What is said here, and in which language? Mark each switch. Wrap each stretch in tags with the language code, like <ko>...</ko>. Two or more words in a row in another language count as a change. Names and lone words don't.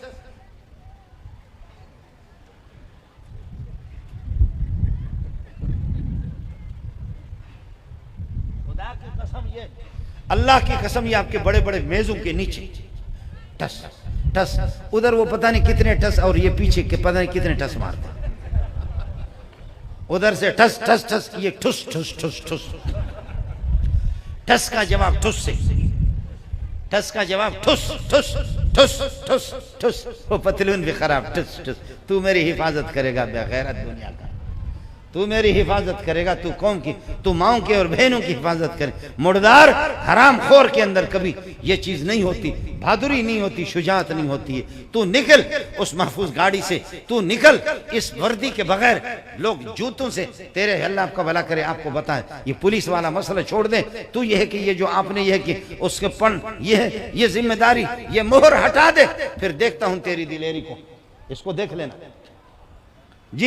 <ur>اللہ کی قسم یہ آپ کے بڑے بڑے میزوں کے نیچے ٹس ٹس، ادھر وہ پتہ نہیں کتنے ٹس، اور یہ پیچھے کے پتہ نہیں کتنے ٹس مارتے، ادھر سے ٹس ٹس ٹس، یہ ٹھس ٹھس ٹھس ٹھس، ٹس کا جواب ٹھس سے، ٹس کا جواب ٹھس ٹھس ٹھس ٹھس ٹھس، وہ پتلون بھی خراب، ٹھس ٹھس۔ تو میری حفاظت کرے گا بے غیرت دنیا کا، تو میری حفاظت کرے گا، تو قوم کی، تو ماؤں کے اور بہنوں کی حفاظت کرے۔ مردار حرام خور کے اندر کبھی یہ چیز نہیں ہوتی، بہادری نہیں ہوتی، شجاعت نہیں ہوتی ہے۔ تو نکل اس محفوظ گاڑی سے، تو نکل اس وردی کے بغیر، لوگ جوتوں سے تیرے، اللہ آپ کا بھلا کرے، آپ کو بتائیں یہ پولیس والا مسئلہ چھوڑ دیں، تو یہ ہے کہ یہ جو آپ نے یہ ہے کہ اس کے پن، یہ ہے، یہ ذمہ داری، یہ مہر ہٹا دے، پھر دیکھتا ہوں تیری دلیری کو، اس کو دیکھ لینا۔</ur>